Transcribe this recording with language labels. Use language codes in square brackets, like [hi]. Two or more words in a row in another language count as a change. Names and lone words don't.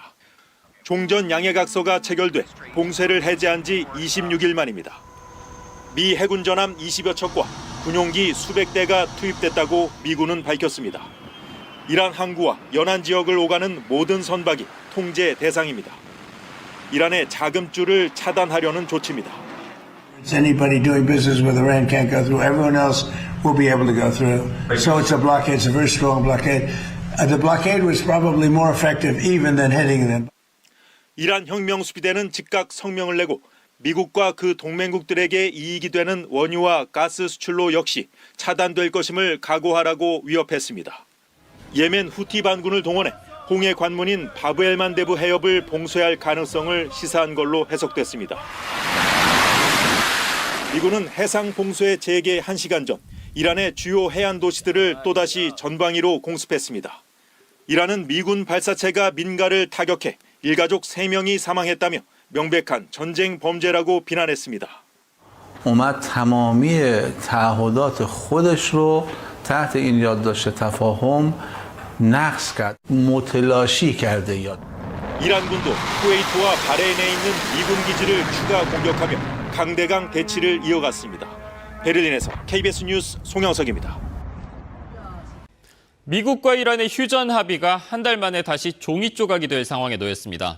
[ko] 종전 양해각서가 체결돼 봉쇄를 해제한 지 26일 만입니다. 미 해군 전함 20여 척과 군용기 수백 대가 투입됐다고 미군은 밝혔습니다. 이란 항구와 연안 지역을 오가는 모든 선박이 통제 대상입니다. 이란의 자금줄을 차단하려는 조치입니다. [en] Anybody doing business with Iran can't go through. Everyone else will be able to go through. So it's a blockade. It's a very strong blockade. The blockade was probably more effective even than hitting them. [ko] 이란 혁명수비대는 즉각 성명을 내고 미국과 그 동맹국들에게 이익이 되는 원유와 가스 수출로 역시 차단될 것임을 각오하라고 위협했습니다. 예멘 후티 반군을 동원해 홍해 관문인 바브엘만데브 해협을 봉쇄할 가능성을 시사한 걸로 해석됐습니다. 미군은 해상 봉쇄 재개 1시간 전 이란의 주요 해안 도시들을 또다시 전방위로 공습했습니다. 이란은 미군 발사체가 민가를 타격해 일가족 3명이 사망했다며 명백한 전쟁 범죄라고 비난했습니다. [fa] اومد تمامی تعهدات خودش رو تحت این یادداشت تفاهم نقض کرد. متلاشی کرده یاد. [ko] 이란군도 쿠웨이트와 바레인에 있는 미군 기지를 추가 공격하며 강대강 대치를 이어갔습니다. 베를린에서 KBS 뉴스 송영석입니다. 미국과 이란의 휴전 합의가 한 달 만에 다시 종이 조각이 될 상황에 놓였습니다.